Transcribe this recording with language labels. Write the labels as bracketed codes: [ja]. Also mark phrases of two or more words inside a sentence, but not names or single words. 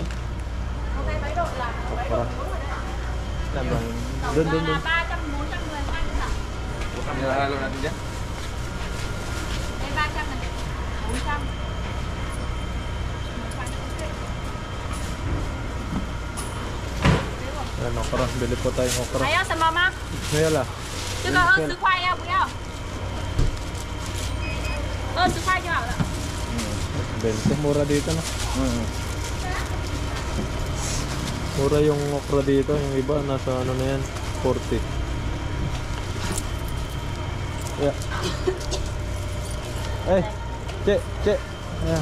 [tl] Okra. Doon. [vi] 300, 410 ăn hả? [tl] Nilahalo natin dyan. [vi] Đây 300 này, 400. [tl] Ayan, okra. Bili po tayong okra. [zh] 还要什么吗？ [tl] Ngayon [zh] 这个20块要不要？ 20块就好了。 20. [tl] Mura dito na. Mm. Mura yung okra dito. Yung iba nasa ano na yan, 40. Yeah. Eh, che. Ayan.